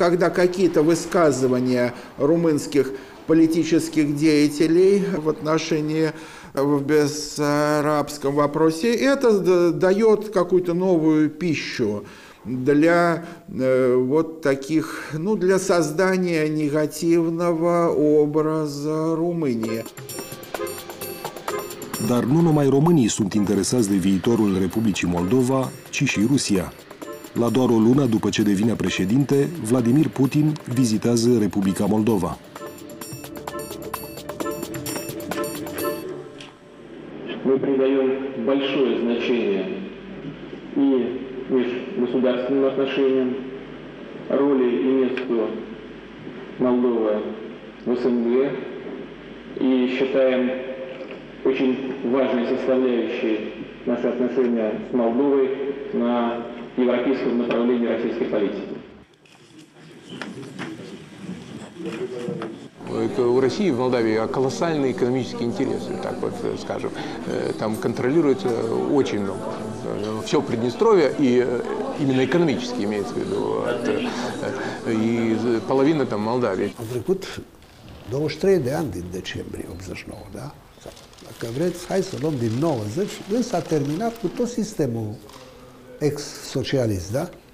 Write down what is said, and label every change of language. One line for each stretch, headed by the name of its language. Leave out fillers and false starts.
Russian: Когда какие-то высказывания румынских политических деятелей в отношении в бессарабском вопросе, это дает какую-то новую пищу для вот таких, для создания негативного образа Румынии.
Romanian: Dar nu numai românii sunt interesați de viitorul Republicii Moldova, ci și Rusia. La doar o lună după ce devine președinte, Vladimir Putin vizitează Republica Moldova.
Russian: Мы придаем большое значение и межгосударственным отношениям, роли и месту Молдовы в СНГ, и считаем очень важной составляющей наши отношения с Молдовой на европейском направлении российской политики. У России в Молдавии колоссальные экономические интересы, так вот скажем. Там контролируется очень много. Все Приднестровье, и именно экономически имеется в виду, и половина там Молдавии.
Romanian: Au trecut 23 de ani din decembrie 89, da? Dacă vreți, hai să luăm din 90, însă a terminat cu tot sistemul ex-socialist, da?